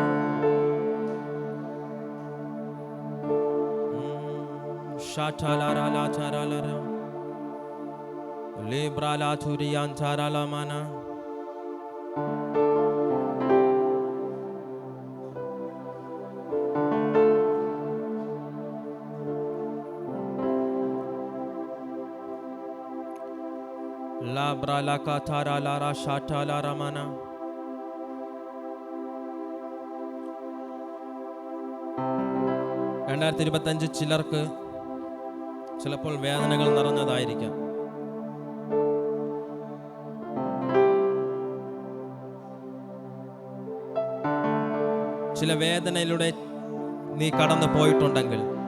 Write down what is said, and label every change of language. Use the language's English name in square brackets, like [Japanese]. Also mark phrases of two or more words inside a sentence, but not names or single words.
[Malayalam] shatala la tara la le brala turian tara la mana La brala katara la ra shata la ramana. രണ്ടായിരത്തി ചിലർക്ക് ചിലപ്പോൾ വേദനകൾ നിറഞ്ഞതായിരിക്കാം. ചില വേദനയിലൂടെ നീ കടന്നു പോയിട്ടുണ്ടെങ്കിൽ